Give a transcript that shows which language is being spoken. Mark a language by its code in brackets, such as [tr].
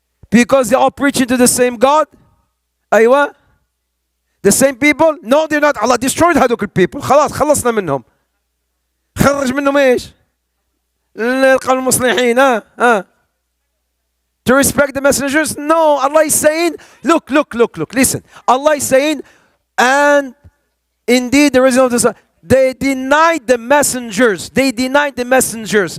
[en] Because they all preaching to the same God. [ar] أيوة. [en] The same people? No, they're not. Allah destroyed [ar] هذوك [en] people. [ar] خلاص خلصنا منهم. خرج منهم ايش؟ القوم المصلحين. [en] To respect the messengers? No, Allah is saying, look, listen. Allah is saying, and indeed the reason of this, they denied the messengers. They denied the messengers.